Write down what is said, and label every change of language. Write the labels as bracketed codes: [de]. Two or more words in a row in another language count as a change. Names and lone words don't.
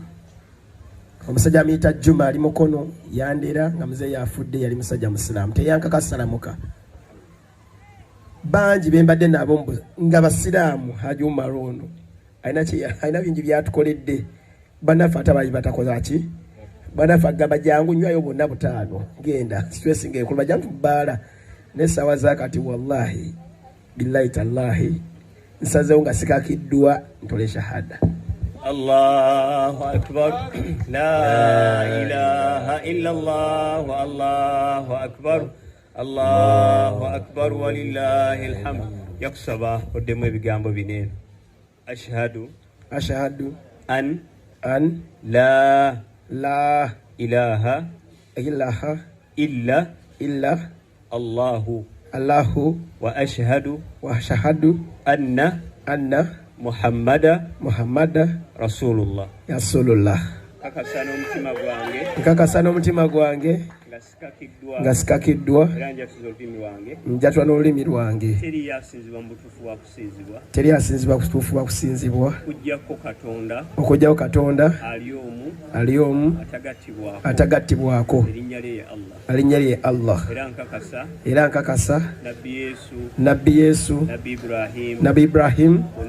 [lg] Omusajja amiyita Juma ali mukono yandera nga muzeeyi afudde yali musajja musiraamu teyankakasalamuka bangi bembadde nabo nga basiraamu Haji Umar ono alina bingi byatukoledde bannaffe ate bali batakoza ki bannaffe agamba jangu nywayo bonna butaano genda stress ng'ekulu bajangu bbaala n'essaawa zakati [ar] والله بالله تالله [lg] nsazeewo nga sikakiddwa ntole shahada. [ar] الله أكبر لا إله إلا الله الله أكبر الله أكبر ولله الحمد. [lg] Yakusaba oddemu ebigambo bineeno [ar] أشهد أن لا إله إلا الله وأشهد أن محمدا رسول الله. [lg] Nkakasa n'omutima gwange nga sikakiddwa njatwa n'olulimi lwange teri asinzibwa kutuufu wa kusinzibwa okugyawo Katonda ali omu atagattibwako erinnya lye Allah era nkakasa nabbi Yesu nabbi Ibrahim